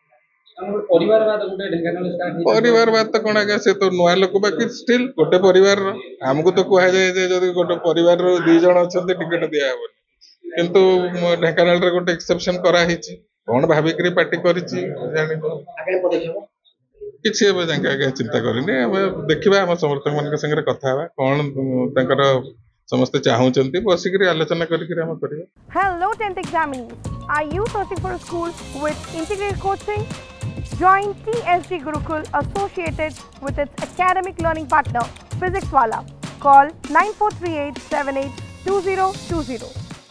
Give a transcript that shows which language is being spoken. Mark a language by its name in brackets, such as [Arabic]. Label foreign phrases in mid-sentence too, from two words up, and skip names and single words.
[Odia] ପରିବାରବାଦ ତ କଣ ଆଜ୍ଞା, ସେ ତ ନୂଆ ଲୋକ, ବାକି ଷ୍ଟିଲ୍ ଗୋଟେ ପରିବାରର ଆମକୁ ତ କୁହାଯାଏ ଯେ ଯଦି ଗୋଟେ ପରିବାରର 2 ଜଣ ଅଛନ୍ତି ଟିକେଟ ଦିଆହବନି, କିନ୍ତୁ ଢେଙ୍କାନାଳରେ ଗୋଟେ ଏକ୍ସେପସନ କରାହେଇଛି। କଣ ଭାବିକିରି ପାର୍ଟି କରିଛି ଜାଣିବ। କିଛି ଏବେ ଯାଙ୍କେ ଆଜ୍ଞା ଚିନ୍ତା କରିନି। ଆମେ ଦେଖିବା ଆମ ସମର୍ଥକ ମାନଙ୍କ ସାଙ୍ଗରେ କଥା ହେବା, କଣ ତାଙ୍କର ସମସ୍ତେ ଚାହୁଁଛନ୍ତି, ବସିକିରି ଆଲୋଚନା କରିକିରି ଆମେ କରିବା। [English] Hello 10th examinees. Are you searching for a school with integrated coaching? Join TSG Gurukul associated with its academic learning partner, Physics Wala. Call 9438 782020.